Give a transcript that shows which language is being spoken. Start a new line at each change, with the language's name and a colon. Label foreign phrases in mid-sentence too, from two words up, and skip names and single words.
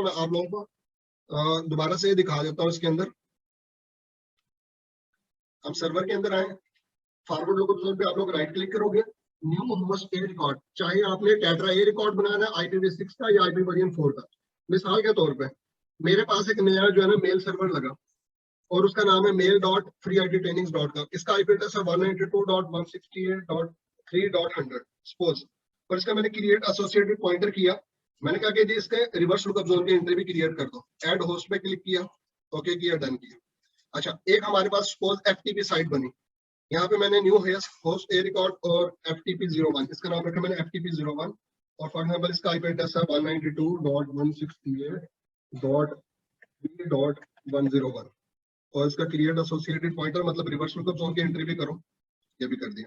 Hindi: मैं आप लोगों को दोबारा से दिखा देता हूँ। इसके अंदर हम सर्वर के अंदर आए,
English: forward local
Hindi: पे आप लोग
English: right click
Hindi: करोगे,
English: new host A record,
Hindi: चाहे आपने
English: tetra A record
Hindi: बनाना है IPv6 का या IPv4 का। मिसाल के तौर पे मेरे पास एक नया जो है ना
English: mail server
Hindi: लगा और उसका नाम है mail.freeittrainings.com। इसका
English: IP address
Hindi: है 192.168.3.100 सपोज, और इसका मैंने
English: create associated pointer
Hindi: किया। मैंने कहा कि जी इसके
English: reverse lookup zone
Hindi: की एंट्री भी क्रिएट कर दो।
English: add host
Hindi: पे क्लिक किया, ओके किया, डन किया। अच्छा, एक हमारे पास सपोज
English: FTP site
Hindi: बनी, यहाँ पे मैंने
English: new host A record
Hindi: और FTP01, इसका नाम रखा मैंने FTP01 और
English: for example
Hindi: इसका
English: IP address
Hindi: है 192.168.3.101 और इसका
English: create associated pointer
Hindi: मतलब
English: reverse lookup zone
Hindi: की एंट्री भी करो, ये भी कर दिया।